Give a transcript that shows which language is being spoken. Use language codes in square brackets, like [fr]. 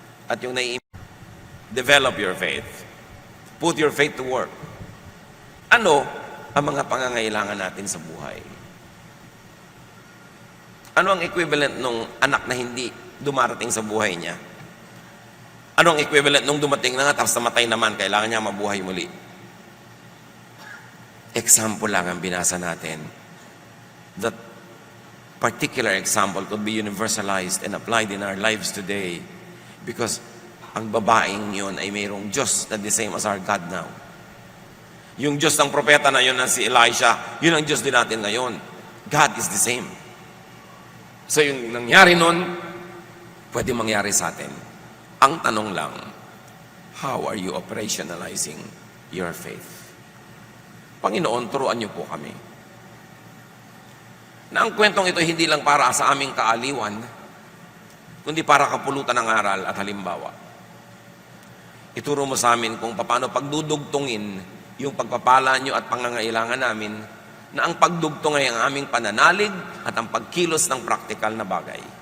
[tl] At yung [en] develop your faith. Put your faith to work. [tl] Ano ang mga pangangailangan natin sa buhay? Ano ang equivalent nung anak na hindi dumarating sa buhay niya? Ano ang equivalent nung dumating na nga tapos namatay naman, kailangan niya mabuhay muli? Example lang ang binasa natin. [en] That particular example could be universalized and applied in our lives today because [tl] ang babaeng yun ay mayroong Diyos na [en] the same as our God now. [tl] Yung Diyos ng propeta na yun na si Elisha, yun ang Diyos din natin ngayon. [en] God is the same. [tl] So yung nangyari nun, pwede mangyari sa atin. Ang tanong lang, [en] how are you operationalizing your faith? [tl] Panginoon, turuan niyo po kami. Na ang kwentong ito hindi lang para sa aming kaaliwan, kundi para kapulutan ng aral at halimbawa. Ituro mo sa amin kung paano pagdudugtungin yung pagpapala niyo at pangangailangan namin, na ang pagdugtong ay ang aming pananalig at ang pagkilos ng praktikal na bagay.